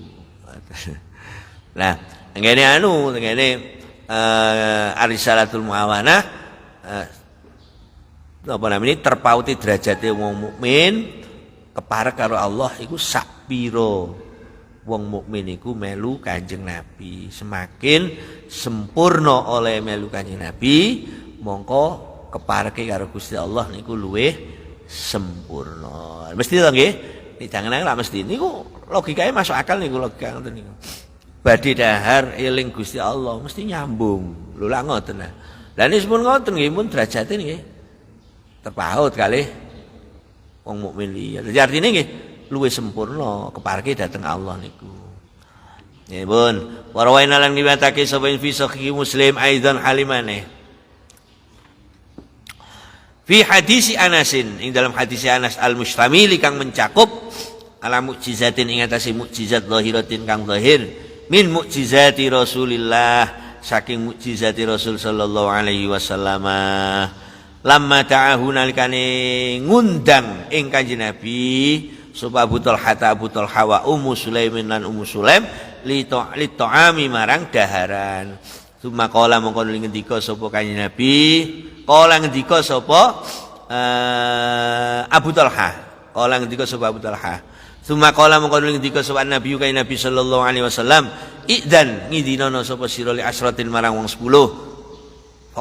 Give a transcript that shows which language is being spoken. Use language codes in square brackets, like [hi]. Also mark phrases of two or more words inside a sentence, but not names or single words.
[jv] Lah, ngene Arisalatul Muawanah apa namanya terpauti derajate wong mukmin keparek karo Allah iku sak pira wong mukmin iku melu Kanjeng Nabi semakin sempurna oleh melu Kanjeng Nabi mongko kepareke karo Gusti Allah niku luwih sempurna mesti to nggih jangan lah mesti niku logikae masuk akal niku logika ngoten niku badhe dahar eling Gusti Allah mesti nyambung lho lak ngoten lah lha nek sampun ngoten nggih pun derajate nggih terpaut kali wong mukmin liya. Jadi artinya nggih luwih sempurna keparke dhateng Allah niku. Nggih pun warwaina lan riwayatake sapa [ar] في صحيح مسلم [jv] aidan halimane. [ar] في حديث أنس [jv] ing dalam hadis Anas al-mustamil kang mencakup [ar] على معجزة [jv] ing atase [ar] معجزة ظاهرة [jv] kang zahir [ar] من معجزات رسول الله [jv] saking mukjizati Rasul [ar] صلى الله عليه وسلم. لما دعاه [jv] nalikane ngundang ing Kanjeng Nabi sapa Abu Thalhah wa Ummu Sulaimin lan Ummu Sulaim [ar] للطعام [jv] marang daharan. [ar] ثم قال [jv] mongko ngendika sapa Kanjeng Nabi, qala ngendika sapa Abu Thalhah. Qala ngendika sapa Abu Thalhah. [ar] ثم قال [jv] mongko ngendika sapa Nabi Kanjeng Nabi [ar] صلى الله عليه وسلم, [jv] "Idzan ngidinana sapa sira [ar] لعشرة [jv] marang wong 10."